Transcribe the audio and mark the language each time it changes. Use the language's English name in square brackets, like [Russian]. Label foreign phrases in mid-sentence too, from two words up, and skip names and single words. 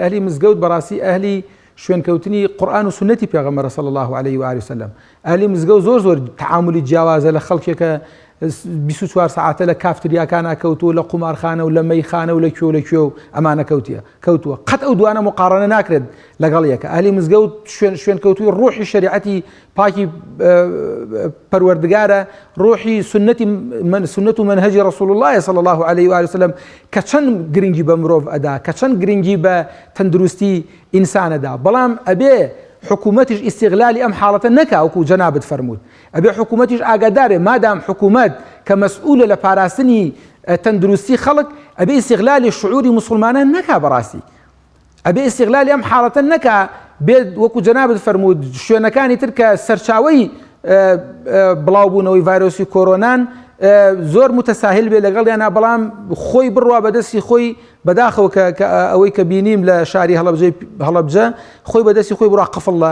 [Central Kurdish] ئەهلی مزگەوت بەڕاستی ئەهلی شوێنکەوتنی قورئان و سنەتی پێغەمبەر [Arabic] صلی الله علیه و آله وسلم، [Central Kurdish] ئەهلی مزگەوت زۆر تعاملی جیاوازە لە خەڵکێکە 24 ساعتە لە کافتریاکان کەوتووە لە قومارخانە و لە مەیخانە و لە کوێ و ئەمانە کەوتووە قەت ئەو دوانە مقارنە ناکرێت لەگەڵ یەکە ئەهلی مزگەوت شوێن کەوتووی ڕوحی شریعەتی پاکی پەروەردگارە ڕوحی سنەت و منهجی [Arabic] رسول الله صلی الله عليه و آله وسلم [Central Kurdish] کە چەند گرنگی بە مرۆڤ ئەدا کە چەند گرنگی بە تەندروستی ئینسانەدا بەڵام ئەبێ حکوومەتیش ئیستیغلالی ئەم حاڵەتە نەکا وەکو جەنابەت فەرمووت ئەبێ حکوومەتیش ئاگادارێ مادام حکوومەت کە مەسئولە لە پاراستنی تەندروستی خەڵک ئەبێ ئیستیغلالی شعوری مسلمانان نەکا بەڕاستی ئەبێ ئیستیغلالی ئەم حاڵەتە نەکا بێت وەکو جەنابەت فەرمووت شوێنەکانی تر کە سەرچاوەی بڵاوبوونەوەی ڤایرۆسی کۆرۆنان زۆر متەساهل بێ لەگەڵیانە بەڵام خۆی بڕوا بەدەستی خۆی بەداخەوە ئەوەی کە بینیم لە شاری هەڵەبجە خۆی بەدەستی خۆی بڕوا قفڵ